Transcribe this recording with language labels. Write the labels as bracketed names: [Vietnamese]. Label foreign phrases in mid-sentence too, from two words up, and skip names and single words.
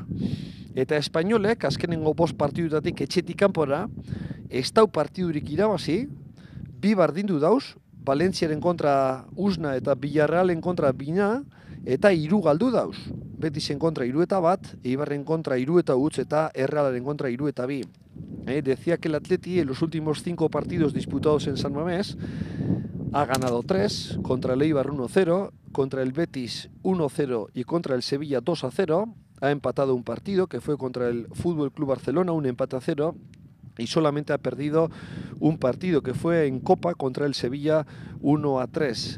[Basque] Eta Espainolek, azkenengo 5 partiduetatik etxetik kanpora, ez dau partidurik irabazi, 2 bardindu dauz, Valentziaren kontra Usna eta Villarrealen kontra Bina, eta 3 galdu dauz. Betisen kontra 3 eta bat, Eibarren kontra 3 eta utz, eta Errealaren kontra 3 eta 2. [Spanish] Decía que el Atleti en los últimos 5 partidos disputados en San Mamés ha ganado 3, contra el Eibar 1-0, contra el Betis 1-0 y contra el Sevilla 2-0. Ha empatado un partido que fue contra el Fútbol Club Barcelona, un empate a 0, y solamente ha perdido un partido que fue en Copa contra el Sevilla 1-3.